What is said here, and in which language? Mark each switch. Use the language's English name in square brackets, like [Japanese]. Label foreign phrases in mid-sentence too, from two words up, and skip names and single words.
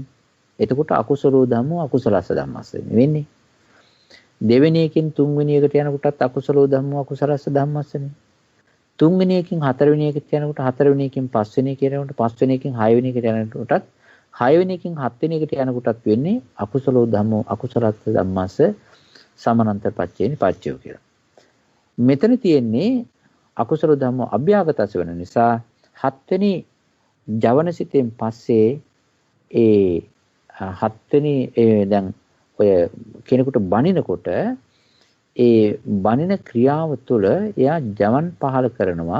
[Pali] එතකොට අකුසලෝ ධම්මෝ අකුසලස්ස ධම්මස්ස වෙන්නේ. [Sinhala] දෙවෙනි එකෙන් තුන්වෙනි එකට යනකොටත් [Pali] අකුසලෝ ධම්මෝ අකුසලස්ස ධම්මස්සනේ. [Sinhala] තුන්වෙනි එකෙන් හතරවෙනි එකට යනකොට හතරවෙනි එකෙන් පස්වෙනි එකට යනකොට පස්වෙනි එකෙන් හයවෙනි එකට යනකොටත් හයවෙනි එකෙන් හත්වෙනි එකට යනකොටත් වෙන්නේ [Pali] අකුසලෝ ධම්මෝ අකුසලස්ස ධම්මස්ස සමානන්තර පච්චේනි පච්චයෝ [Sinhala] කියලා. මෙතන තියෙන්නේ [Pali] අකුසල ධම්මෝ අභ්‍යාගතස [Sinhala] වෙන නිසා හත්වෙනි ජවනසිතෙන් පස්සේ ඒ හත්වෙනි දැන් ඔය කෙනෙකුට බනිනකොට ඒ බනින ක්‍රියාව තුළ එයා ජවන් පහල කරනවා.